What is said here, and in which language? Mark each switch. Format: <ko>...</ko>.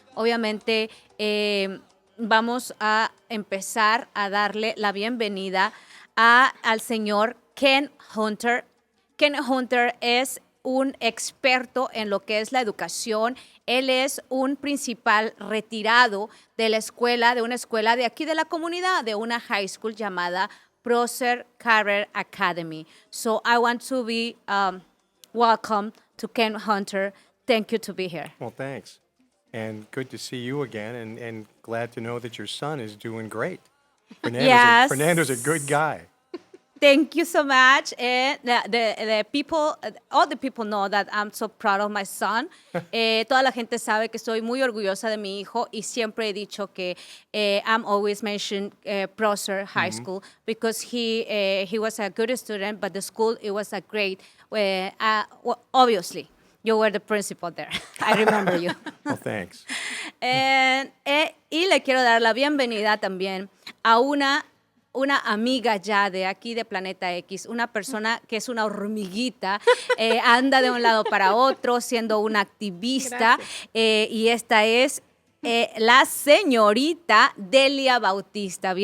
<es>Obviamente vamos a empezar a darle la bienvenida al señor Ken Hunter. Ken Hunter es un experto en lo que es la educación. Él es un principal retirado de la escuela, de una escuela de aquí de la comunidad, de una high school llamada Prosser Career Academy.</es> <en>So I want to be welcome to Ken Hunter. Thank you to be here. Well, thanks. And good to see you again, and glad to know that your son is doing great. Yes. Fernando's a good guy. Thank you so much. And the people, all the people know that I'm so proud of my son.</en> <es>Toda la gente sabe que estoy muy orgullosa de mi hijo y siempre he dicho que</es> <en>I'm always mentioned Prosser High School because he was a good student, but the school, it was a great, well, obviously, you were the principal there. I remember you. Well, thanks.</en> <es>Y le quiero dar la bienvenida también a una amiga ya de aquí de Planeta X, una persona que es una hormiguita, anda de un lado para otro siendo una activista, y esta es la señorita Delia Bautista.</es>